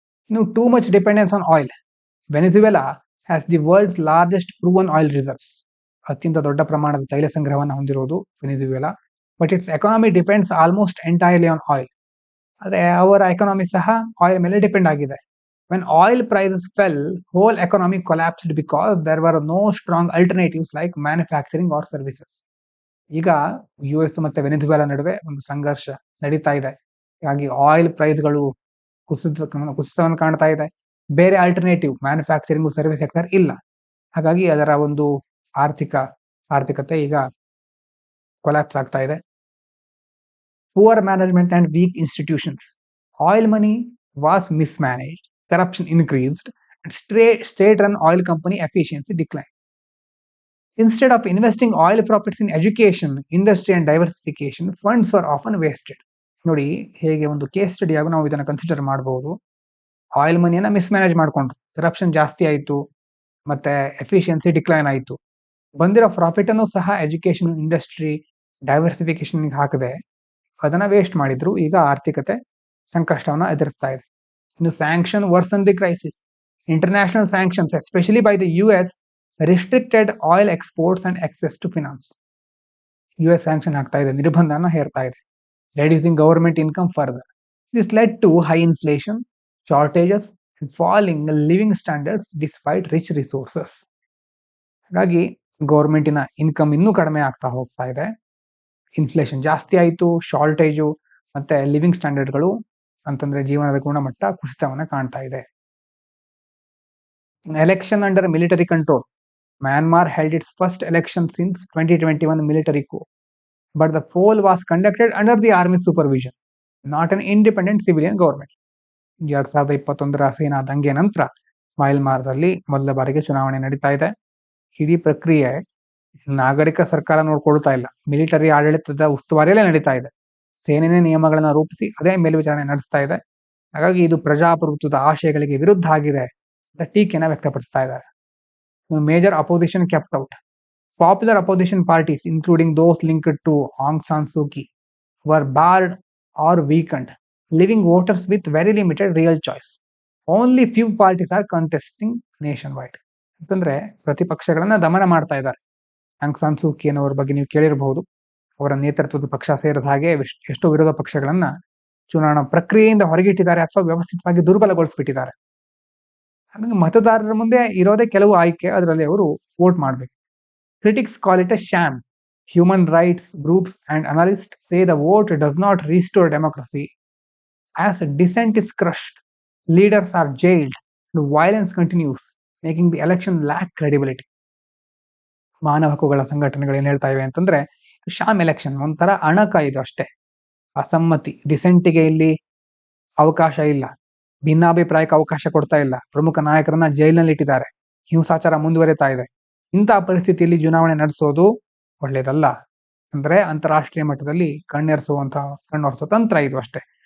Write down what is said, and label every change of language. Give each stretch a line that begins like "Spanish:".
Kannada: ಇನ್ನು
English: Too much dependence on oil. Venezuela has the world's largest proven oil reserves.
Kannada: ಅತ್ಯಂತ ದೊಡ್ಡ ಪ್ರಮಾಣದ ತೈಲ ಸಂಗ್ರಹವನ್ನು ಹೊಂದಿರುವುದು Venezuela.
English: But its economy depends almost entirely on oil.
Kannada: ಆದ್ರೆ ಅವರ ಎಕಾನಮಿ ಸಹ ಆಯಿಲ್ ಮೇಲೆ ಡಿಪೆಂಡ್ ಆಗಿದೆ.
English: When oil prices fell, whole economy collapsed because there were no strong alternatives like manufacturing or services.
Kannada: ಈಗ US ಮತ್ತೆ ವೆನಿಜುವೆಲಾ ನಡುವೆ ಒಂದು ಸಂಘರ್ಷ ನಡೀತಾ ಇದೆ. ಹಾಗಾಗಿ ಆಯಿಲ್ ಪ್ರೈಸ್ಗಳು ಕುಸಿತವನ್ನು ಕಾಣ್ತಾ ಇದೆ. ಬೇರೆ ಆಲ್ಟರ್ನೇಟಿವ್ ಮ್ಯಾನುಫ್ಯಾಕ್ಚರಿಂಗ್ ಸರ್ವಿಸ್ ಸೆಕ್ಟರ್ ಇಲ್ಲ. ಹಾಗಾಗಿ ಅದರ ಒಂದು ಆರ್ಥಿಕತೆ ಈಗ ಕೊಲ್ಯಾಪ್ಸ್ ಆಗ್ತಾ ಇದೆ.
English: Poor management and weak institutions. Oil money was mismanaged, corruption increased, and state-run oil company efficiency declined. Instead of investing oil profits in education, industry and diversification, funds were often wasted.
Kannada: ನೋಡಿ ಹೇಗೆ ಒಂದು case study ಆಗಿ ನಾವು ಇದನ್ನ consider ಮಾಡಬಹುದು. Oil ಮನಿಯನ್ನ ಮಿಸ್ಮ್ಯಾನೇಜ್ ಮಾಡ್ಕೊಂಡ್ರು, corruption ಜಾಸ್ತಿ ಆಯಿತು, ಮತ್ತೆ ಎಫಿಷಿಯನ್ಸಿ ಡಿಕ್ಲೈನ್ ಆಯಿತು. ಬಂದಿರೋ ಪ್ರಾಫಿಟ್ ಅನ್ನು ಸಹ ಎಜುಕೇಶನ್, ಇಂಡಸ್ಟ್ರಿ, ಡೈವರ್ಸಿಫಿಕೇಶನ್ ಹಾಕದೆ ಅದನ್ನ ವೇಸ್ಟ್ ಮಾಡಿದ್ರು. ಈಗ ಆರ್ಥಿಕತೆ ಸಂಕಷ್ಟವನ್ನ ಎದುರಿಸ್ತಾ ಇದೆ. ಇನ್ನು
English: Sanction worsen the crisis. International sanctions especially by the US restricted oil exports and access to finance.
Kannada: US sanction ಆಗ್ತಾ ಇದೆ, ನಿರ್ಬಂಧನ ಹೇರ್ತಾ ಇದೆ,
English: Reducing government income further. This led to high inflation, shortages and falling living standards despite rich resources.
Kannada: ಹಾಗಾಗಿ ಗವರ್ಮೆಂಟಿನ income ಇನ್ನೂ ಕಡಿಮೆ ಆಗ್ತಾ ಹೋಗ್ತಾ ಇದೆ. Inflation ಜಾಸ್ತಿ ಆಯಿತು, ಶಾರ್ಟೇಜು ಮತ್ತೆ ಲಿವಿಂಗ್ ಸ್ಟ್ಯಾಂಡರ್ಡ್ಗಳು ಅಂತಂದ್ರೆ ಜೀವನದ ಗುಣಮಟ್ಟ ಕುಸಿತವನ್ನ ಕಾಣ್ತಾ ಇದೆ.
English: Election under military control. Myanmar held its first election since 2021 military coup, but the poll was conducted under the army supervision. Not an independent civilian government.
Kannada: 2021 ಸೇನಾ ದಂಗೆ ನಂತರ ಮಯನ್ಮಾರ್ದಲ್ಲಿ ಮೊದಲ ಬಾರಿಗೆ ಚುನಾವಣೆ ನಡೀತಾ ಇದೆ. ಇಡೀ ಪ್ರಕ್ರಿಯೆ ನಾಗರಿಕ ಸರ್ಕಾರ ನೋಡ್ಕೊಳ್ತಾ ಇಲ್ಲ, ಮಿಲಿಟರಿ ಆಡಳಿತದ ಉಸ್ತುವಾರಿಯಲ್ಲೇ ನಡೀತಾ ಇದೆ. ಸೇನೆನೇ ನಿಯಮಗಳನ್ನ ರೂಪಿಸಿ ಅದೇ ಮೇಲ್ವಿಚಾರಣೆ ನಡೆಸ್ತಾ ಇದೆ. ಹಾಗಾಗಿ ಇದು ಪ್ರಜಾಪ್ರಭುತ್ವದ ಆಶಯಗಳಿಗೆ ವಿರುದ್ಧ ಆಗಿದೆ ಅಂತ ಟೀಕೆನ ವ್ಯಕ್ತಪಡಿಸ್ತಾ ಇದ್ದಾರೆ.
English: Major opposition kept out. Popular opposition parties, including those linked to Aung San Suu Kyi, were barred or weakened, leaving voters with very limited real choice. Only few parties are contesting nationwide.
Kannada: ಅಂತಂದ್ರೆ ಪ್ರತಿಪಕ್ಷಗಳನ್ನ ದಮನ ಮಾಡ್ತಾ ಇದ್ದಾರೆ. Aung San ಸೂ ಕಿ ಅವರ ಬಗ್ಗೆ ನೀವು ಕೇಳಿರಬಹುದು. ಅವರ ನೇತೃತ್ವದ ಪಕ್ಷ ಸೇರಿದ ಹಾಗೆ ಎಷ್ಟೋ ವಿರೋಧ ಪಕ್ಷಗಳನ್ನ ಚುನಾವಣಾ ಪ್ರಕ್ರಿಯೆಯಿಂದ ಹೊರಗಿಟ್ಟಿದ್ದಾರೆ ಅಥವಾ ವ್ಯವಸ್ಥಿತವಾಗಿ ದುರ್ಬಲಗೊಳಿಸ್ಬಿಟ್ಟಿದ್ದಾರೆ. ಹಾಗಾಗಿ ಮತದಾರರ ಮುಂದೆ ಇರೋದೇ ಕೆಲವು ಆಯ್ಕೆ, ಅದರಲ್ಲಿ ಅವರು ವೋಟ್ ಮಾಡಬೇಕು.
English: Critics call it a sham. Human rights groups and analysts say the vote does not restore democracy, as dissent is crushed, leaders are jailed, and violence continues, making the election lack credibility.
Kannada: ಮಾನವ ಹಕ್ಕುಗಳ ಸಂಘಟನೆಗಳು ಏನ್ ಹೇಳ್ತಾ ಇವೆ ಅಂತಂದ್ರೆ, Sham election ಒಂಥರ ಅಣಕ, ಇದು ಅಷ್ಟೇ. ಅಸಮ್ಮತಿ, ಡಿಸೆಂಟಿಗೆ ಇಲ್ಲಿ ಅವಕಾಶ ಇಲ್ಲ, ಭಿನ್ನಾಭಿಪ್ರಾಯಕ್ಕೆ ಅವಕಾಶ ಕೊಡ್ತಾ ಇಲ್ಲ, ಪ್ರಮುಖ ನಾಯಕರನ್ನ ಜೈಲಿನಲ್ಲಿ ಇಟ್ಟಿದ್ದಾರೆ, ಹಿಂಸಾಚಾರ ಮುಂದುವರಿತಾ ಇದೆ. ಇಂತಹ ಪರಿಸ್ಥಿತಿಯಲ್ಲಿ ಚುನಾವಣೆ ನಡೆಸೋದು ಒಳ್ಳೇದಲ್ಲ. ಅಂದ್ರೆ ಅಂತಾರಾಷ್ಟ್ರೀಯ ಮಟ್ಟದಲ್ಲಿ ಕಣ್ಣೊರೆಸುವ ತಂತ್ರ ಇದು ಅಷ್ಟೇ.